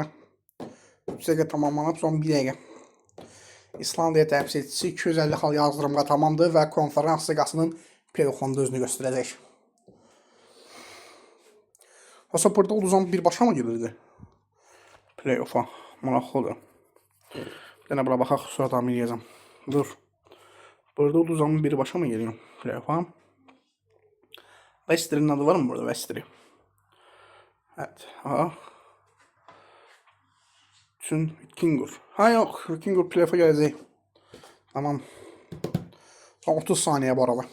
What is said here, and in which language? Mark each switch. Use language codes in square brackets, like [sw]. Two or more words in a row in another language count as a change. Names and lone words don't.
[az] 3 dəqiqə tamamlanıb, son 1 dəqiqə. İslandiya təmsilçisi 250 xal yazdırımqa tamamdır və konferans liqasının play-off'unda özünü göstərəcək. Yoxsa burada uduzan birbaşa mı gelirdi? Play-off'a. Maraqlıdır. Bir dənə bura baxaq, sonra davam edəcəm. [tr] Dur. Burada uduzan birbaşa mı geliyor play-off'a? Wester'in adı var mı burada? Wester'i. Evet. Ha. Üçün Vikingur. Ha yok. [az] Vikingur play-off'a gələcək. [tr] Tamam. Son 30 saniye bu arada.